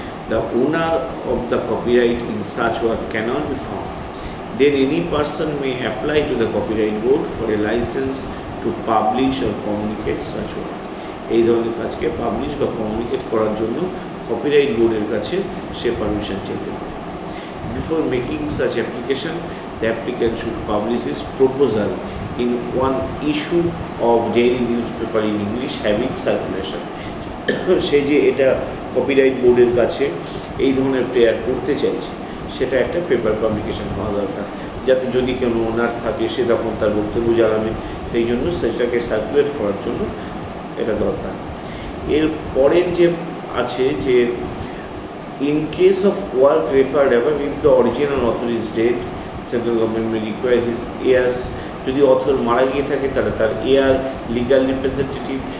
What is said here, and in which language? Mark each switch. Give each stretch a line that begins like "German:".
English: The owner of the copyright in such work cannot be found, then any person may apply to the copyright board for a licence to publish or communicate such work.
Bangla: এই ধরনের কাজকে publish বা communicate করার জন্য copyright বোর্ডের কাছে সে permission চাইতে পারে।
English: Before making such application, the applicant should publish his proposal in one issue of daily newspaper in English having circulation.
Bangla: সে যে এটা কপিরাইট বোর্ডের কাছে এই ধরনের প্রেয়ার করতে চাইছে, সেটা একটা পেপার পাবলিকেশন হওয়া দরকার, যাতে যদি কোনো ওনার থাকে সে তখন তার বক্তব্য জানাবে, সেই জন্য সেটাকে সার্কুলেট করার জন্য এটা দরকার। এর পরের যে আছে যে
English: in case of work referred above, if the original author is dead, central government may require his heirs,
Bangla: যদি অথর মারা গিয়ে থাকে তাহলে তার এয়ার, লিগাল রিপ্রেজেন্টেটিভ